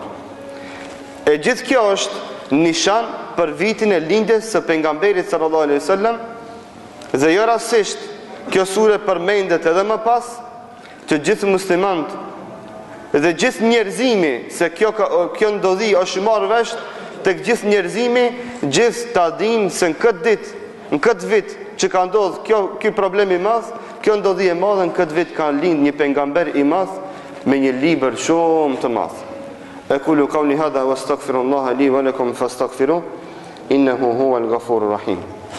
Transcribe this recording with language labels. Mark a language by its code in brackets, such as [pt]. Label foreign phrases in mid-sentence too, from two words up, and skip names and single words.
[sq] E gjithë kjo është nishan për vitin e lindjes së pejgamberit [ar] صلى الله عليه وسلم, [sq] dhe jo rastisht kjo sure përmendet edhe më pas të gjithë muslimanët dhe gjithë njerëzimi, se kjo ndodhi është marrë vesh tek gjithë njerëzimi, gjithë ta dinë se në këtë vit që ka ndodhur ky problem i madh, kjo ndodhi e madhe, në këtë vit ka lind një pejgamber i madh me një libër shumë të madh. [ar] أقول قولي هذا واستغفر الله لي ولكم فاستغفروه إنه هو الغفور الرحيم.